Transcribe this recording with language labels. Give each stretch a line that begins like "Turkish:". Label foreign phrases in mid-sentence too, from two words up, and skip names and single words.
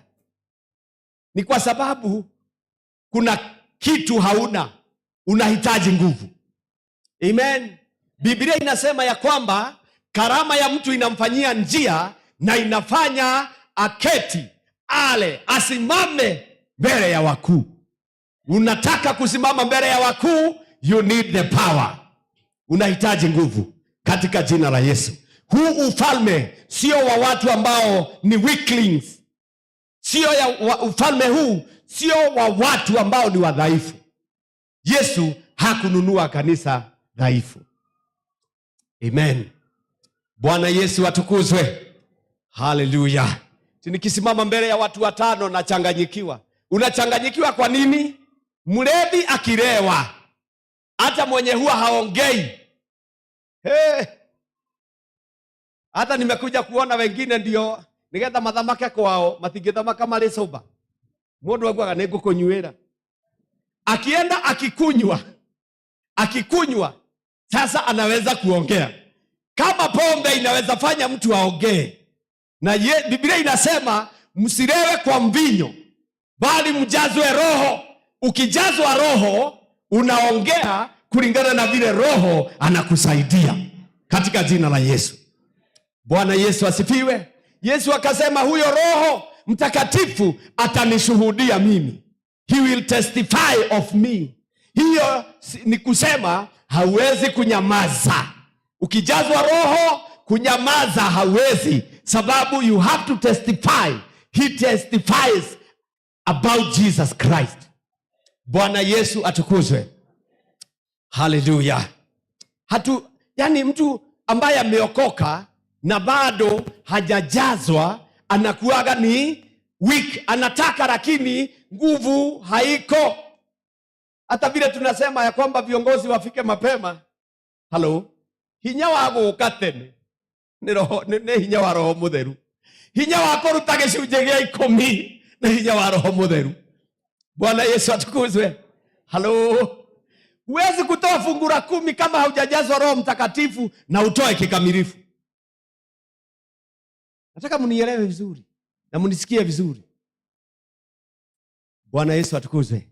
Swahili: Ni kwa sababu kuna kitu hauna, unahitaji nguvu. Amen. Biblia inasema ya kwamba karama ya mtu inamfanyia njia na inafanya aketi, ale, asimame mbele ya wakuu. Unataka kusimama mbele ya wakuu,
English: you need the power.
Swahili: Unahitaji nguvu katika jina la Yesu. Huu ufalme sio wa watu ambao ni weaklings. Ufalme huu sio wa watu ambao ni wadhaifu. Yesu hakununua kanisa dhaifu. Amen. Bwana Yesu atukuzwe. Haleluya. Nikisimama mbele ya watu watano nachanganyikiwa. Unachanganyikiwa kwa nini? Mlevi akilewa, hata mwenye huwa haongei. Hata nimekuja kuona wengine ndio
Kikuyu: nigetha mathamake kwao matingithamaka marĩ soba. Mundu agwaga nĩngũkũnyuĩra.
Swahili: Akienda akikunywa sasa anaweza kuongea. Kama pombe inaweza fanya mtu aongee. Na Biblia inasema msilewe kwa mvinyo, bali mjazwe Roho. Ukijazwa Roho unaongea kulingana na vile Roho anakusaidia, katika jina la Yesu. Bwana Yesu asifiwe. Yesu akasema huyo Roho Mtakatifu atanishuhudia mimi.
English: He will testify of me.
Swahili: Hiyo ni kusema hauwezi kunyamaza. Ukijazwa Roho, kunyamaza hauwezi, sababu
English: you have to testify. He testifies about Jesus Christ.
Swahili: Bwana Yesu atukuzwe. Hallelujah. Yani mtu ambaye ameokoka na bado hajajazwa anakuaga ni weak. Anataka lakini nguvu haiko. Hata vile tunasema ya kwamba viongozi wafike mapema. Hello.
Kikuyu: Hinya wa gũka tene nĩ hinya wa Roho Mũtheru. Hinya wa kũruta gĩcunjĩ gĩa 10 nĩ hinya wa Roho Mũtheru.
Swahili: Bwana Yesu atukuzwe. Hello. Huwezi kutoa fungu la 10 kama haujajazwa Roho Mtakatifu na utoe kikamilifu. Nataka mnielewe vizuri na mnisikie vizuri. Bwana Yesu atukuzwe.